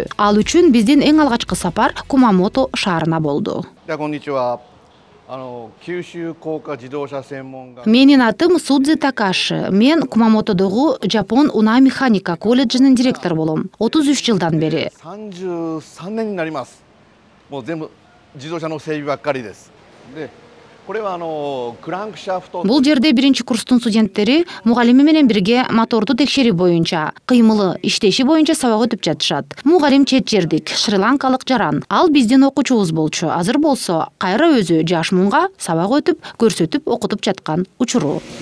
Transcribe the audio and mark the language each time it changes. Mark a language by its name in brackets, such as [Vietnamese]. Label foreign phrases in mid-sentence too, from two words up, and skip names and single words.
[Kyrgyz] Ал үчүн биздин эң алгачкы сапар Кумамото шаарына болду. Менин атым Судзи Такаши. Мен Кумамотодогу Жапон унаа механика колледжинин директору болом. 33 жылдан бери. [Japanese] 33 年になります。もう全部自動車の整備ばっかりです。で [Kyrgyz] Бул жерде биринчи курстун студенттери мугалими менен бирге моторду текшерүү боюнча, кыймылы, иштеши боюнча сабак өтүп жатышат. Мугалим чет жердик, шри-ланкалык жаран. Ал биздин окуучубуз болчу. Азыр болсо, кайра өзү жаш мунга сабак өтүп, көрсөтүп, окутуп жаткан учуру.